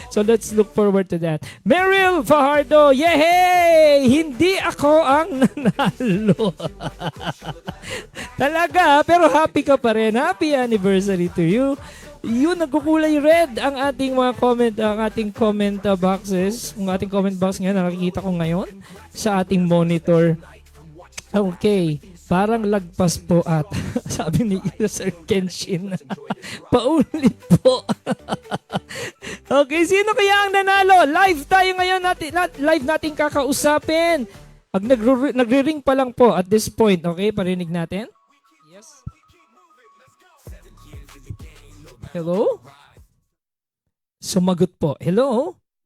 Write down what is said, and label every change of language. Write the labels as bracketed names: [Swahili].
[English] So let's look forward to that. Meryl Fajardo, yehey! [Filipino] Hindi ako ang nanalo. Talaga, pero happy ka pa rin. [English] Happy anniversary to you. [Filipino] Yun, nagkukulay red ang ating mga comment boxes. Ang ating comment box ngayon, nakikita ko ngayon sa ating monitor. Okay, parang lagpas po at sabi ni Sir Kenshin. Paulit po. Okay, sino kaya ang nanalo? Live tayo ngayon, live natin kakausapin. Nagre-ring pa lang po at this point, okay? Parinig natin. Yes. Hello? Sumagot po. Hello?